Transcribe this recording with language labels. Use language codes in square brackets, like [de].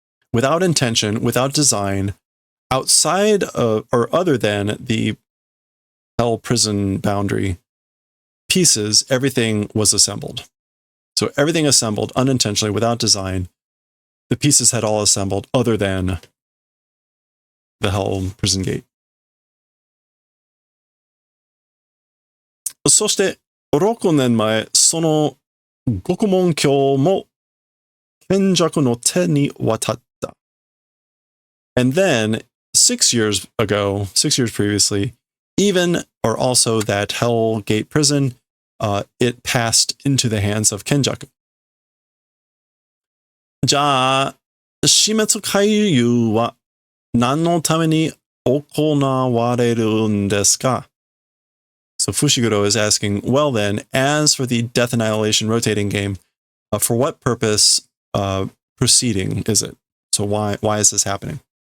[en] Without intention, without design, outside of, or other than the hell prison boundary pieces, everything was assembled. So everything assembled unintentionally, without design. The pieces had all assembled other than the hell prison gate. [ja] そして、6年前、その獄門橋も賢弱の手に渡った。 [en] And then, 6 years ago, 6 years previously, even, or also that Hell Gate prison, it passed into the hands of Kenjaku. [ja] じゃあ、死滅回遊は何のために行われるんですか? [en] So Fushiguro is asking, well then, as for the Death Annihilation rotating game, for what purpose proceeding is it? So why is this happening?